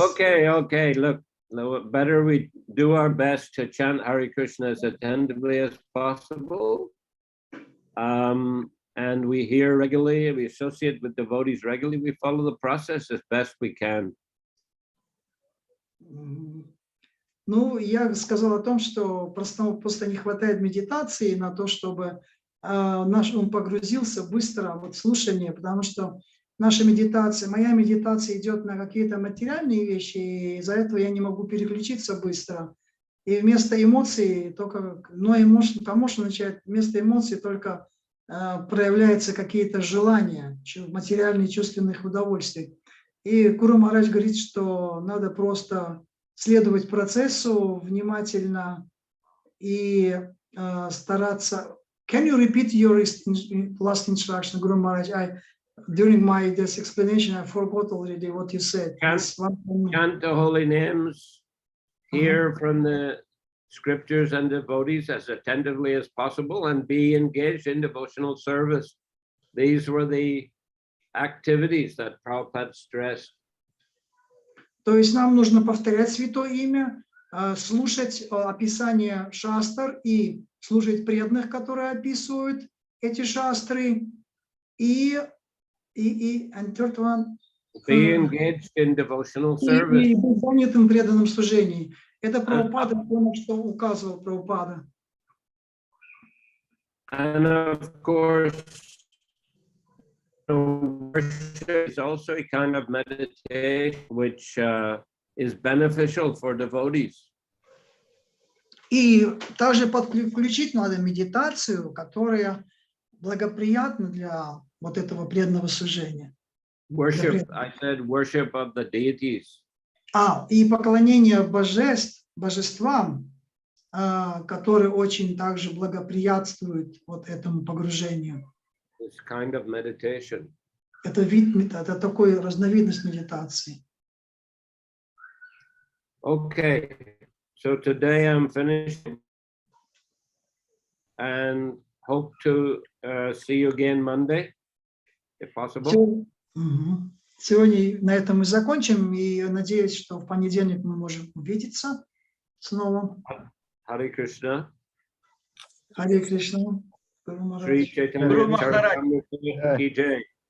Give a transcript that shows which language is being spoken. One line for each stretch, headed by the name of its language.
English: Okay. Look, better we do our best to chant Hare Krishna as attentively as possible. And we hear regularly, we associate with devotees regularly, we follow the process as best we can.
Russian: Ну, я сказал о том, что просто не хватает медитации на то, чтобы наш ум погрузился быстро в слушание, потому что моя медитация идет на какие-то материальные вещи, и из-за этого я не могу переключиться быстро. И вместо эмоций только, commotion начинает, вместо эмоций только проявляются какие-то желания, материальных чувственных удовольствий. И Гуру Махарадж говорит, что надо просто следовать процессу внимательно и стараться.
English: Can you repeat your last instruction, Guru Maharaj? During this explanation, I forgot already what you said. Chant the holy names, hear from the scriptures and devotees as attentively as possible, and be engaged in devotional service. These were the activities that Prabhupada stressed.
Russian: То есть нам нужно повторять Святое Имя, слушать описание шастр и слушать преданных, которые описывают эти шастры, и
English: third one, be engaged in devotional service.
Russian: И быть занятым в преданном служении. Это Прабхупада, потому что указывал Прабхупада.
English: And of course, worship is also a kind of meditation which is beneficial for devotees.
Russian: И также подключить надо медитацию, которая благоприятна для вот этого преданного служения.
English: Worship, I said worship of the deities.
Russian: И поклонение божествам, которые очень также благоприятствуют вот этому погружению.
English: This kind of meditation.
Russian: Это такой разновидность медитации.
English: Okay, so today I'm finishing and hope to see you again Monday, if possible.
Russian: Сегодня на этом мы закончим, и надеюсь, что в понедельник мы можем увидеться снова.
English: Hare Krishna.
Russian: Харе Кришна. Шри Чайтанья Чаритамрита
Hindi: ki jai.